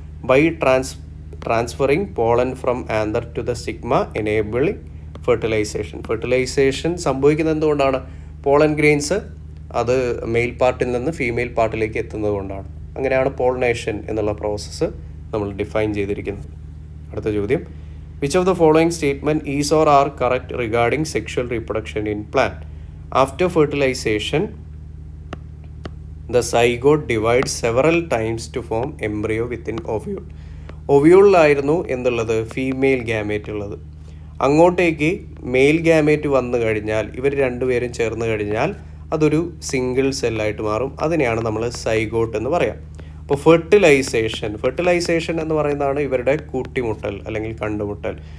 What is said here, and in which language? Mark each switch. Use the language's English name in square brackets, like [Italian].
[English] by transferring pollen from anther to the stigma enabling fertilization [Malayalam] സംഭവിക്കുന്നത് എന്തുകൊണ്ടാണ്? Pollen grains അത് mail പാർട്ടിൽ നിന്ന് ഫീമെയിൽ പാർട്ടിലേക്ക് എത്തുന്നത് കൊണ്ടാണ്. അങ്ങനെയാണ് പോളിനേഷൻ എന്നുള്ള പ്രോസസ്സ് നമ്മൾ ഡിഫൈൻ ചെയ്തിരിക്കുന്നത്. അടുത്ത ചോദ്യം, [English] Which of the following statement is or are correct regarding sexual reproduction in plant? After fertilization the zygote divides several times to form embryo within ovule. [Malayalam] ഒവ്യൂളിലായിരുന്നു എന്തുള്ളത്? Female gamete ഉള്ളത്. അങ്ങോട്ടേക്ക് mail gamete വന്നു കഴിഞ്ഞാൽ ഇവർ രണ്ടുപേരും ചേർന്ന് കഴിഞ്ഞാൽ അതൊരു സിംഗിൾ സെല്ലായിട്ട് മാറും. അതിനെയാണ് നമ്മൾ സൈഗോട്ട് എന്ന് പറയാം. അപ്പോൾ ഫെർട്ടിലൈസേഷൻ എന്ന് പറയുന്നതാണ് ഇവരുടെ കൂട്ടിമുട്ടൽ അല്ലെങ്കിൽ കണ്ടുമുട്ടൽ.